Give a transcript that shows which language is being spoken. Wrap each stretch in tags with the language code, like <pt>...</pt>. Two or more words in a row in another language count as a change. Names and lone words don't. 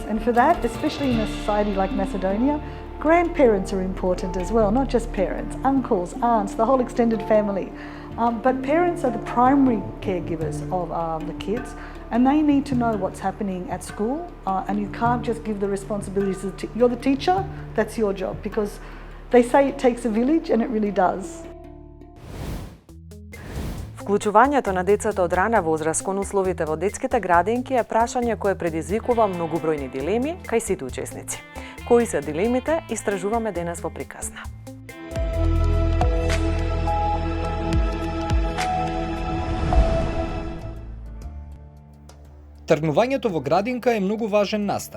<en>And for that, especially in a society like Macedonia, grandparents are important as well, not just parents, uncles, aunts, the whole extended family. But parents are the primary caregivers of the kids, and they need to know what's happening at school, and you can't just give the responsibilities to you're the teacher, that's your job, because they say it takes a village, and it really does.</en> <mk>Вклучувањето на децата од рана возраст кон условите во детските градинки е прашање кое предизвикува многобројни дилеми кај сите учесници. Кои се дилемите, истражуваме денес во приказна. Тргнувањето во градинка е многу важен настан.</mk>